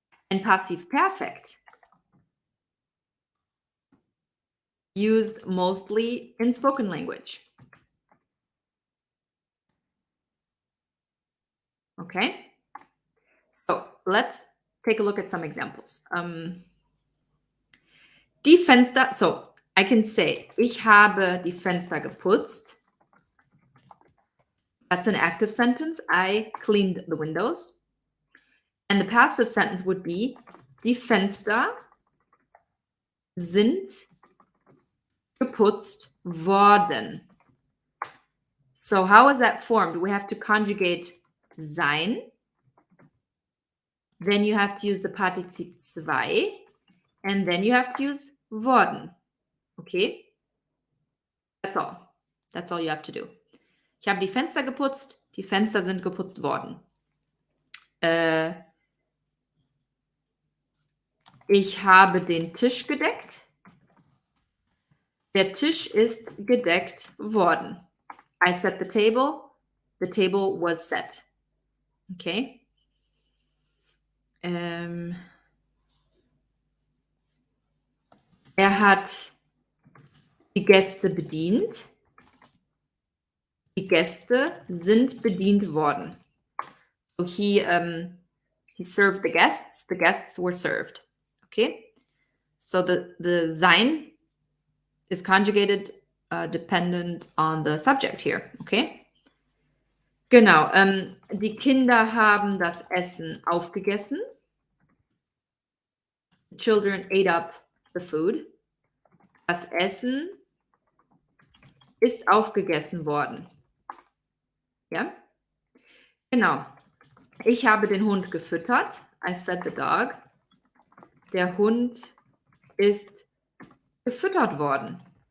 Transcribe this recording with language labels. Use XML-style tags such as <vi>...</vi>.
<en>And Passiv Perfect used mostly in spoken language. Okay, so let's take a look at some examples.</en> <de>Die Fenster,</de> <en>so I can say,</en> <de>ich habe die Fenster geputzt.</de> <en>That's an active sentence. I cleaned the windows. And the passive sentence would be,</en> <de>die Fenster sind geputzt worden.</de> <en>So how is that formed? We have to conjugate sein. Then you have to use the Partizip 2. And then you have to use worden. Okay? That's all. That's all you have to do.</en> <de>Ich habe die Fenster geputzt. Die Fenster sind geputzt worden. Ich habe den Tisch gedeckt. Der Tisch ist gedeckt worden.</de> <en>I set the table. The table was set. Okay.</en> <de>Er hat die Gäste bedient. Die Gäste sind bedient worden.</de> <en>So he served the guests. The guests were served. Okay. So the sein is conjugated dependent on the subject here.</en> <de>Okay. Genau. Die Kinder haben das Essen aufgegessen.</de> <en>The children ate up the food.</en> <de>Das Essen ist aufgegessen worden. Ja? Genau. Ich habe den Hund gefüttert.</de> <en>I fed the dog.</en> <de>Der Hund ist gefüttert worden.</de>